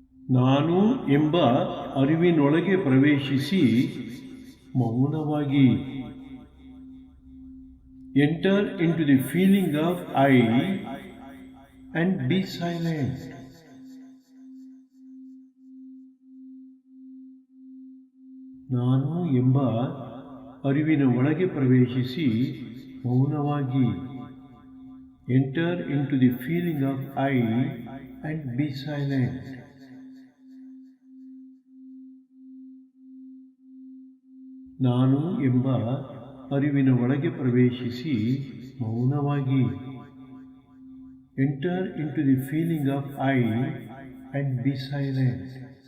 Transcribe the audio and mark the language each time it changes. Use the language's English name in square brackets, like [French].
[Kannada] ನಾನು ಎಂಬ ಅರಿವಿನೊಳಗೆ ಪ್ರವೇಶಿಸಿ ಮೌನವಾಗಿ. [English] Enter into the feeling of I and be silent. [Kannada] ನಾನು ಎಂಬ ಅರಿವಿನ ಒಳಗೆ ಪ್ರವೇಶಿಸಿ ಮೌನವಾಗಿ. [English] Enter into the feeling of I and be silent. [Kannada] ನಾನು ಎಂಬ ಅರಿವಿನ ಒಳಗೆ ಪ್ರವೇಶಿಸಿ ಮೌನವಾಗಿ. [English] Enter into the feeling of I and be silent.